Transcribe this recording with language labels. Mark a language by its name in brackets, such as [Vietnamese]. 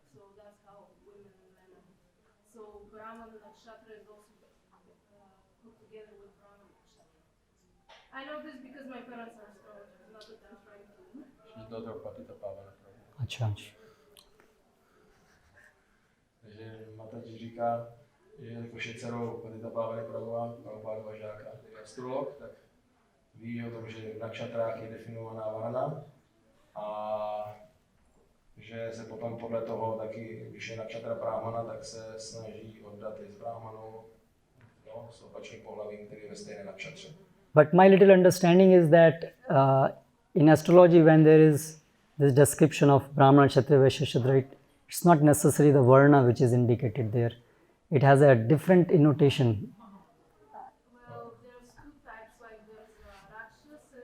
[English] So that's how women and men are. So Brahman nakshatra is also put together with Brahman nakshatra. I know this because my parents are astrologers, not that I'm trying to. She's daughter of Patitapavana. [Hindi] Achha. [Czech] Takže Mataji říká, že jakož je dcerou Patitapavany Prabhupadova žáka, který je astrolog, tak ví o tom, že v nakshatrách je definovaná varna a že se potom podle toho taky, když je nakshatra brahmana, tak se snaží oddat i z brahmanu, s opačným pohlavím, který je ve stejné nakshatře. [English] But my little understanding is that in astrology, when there is this description of Brahmana, Kshatriya, Vaishya, Shudra, it's not necessarily the Varna which is indicated there. It has a different innotation. Well, there's two types, like there's Rakshasa,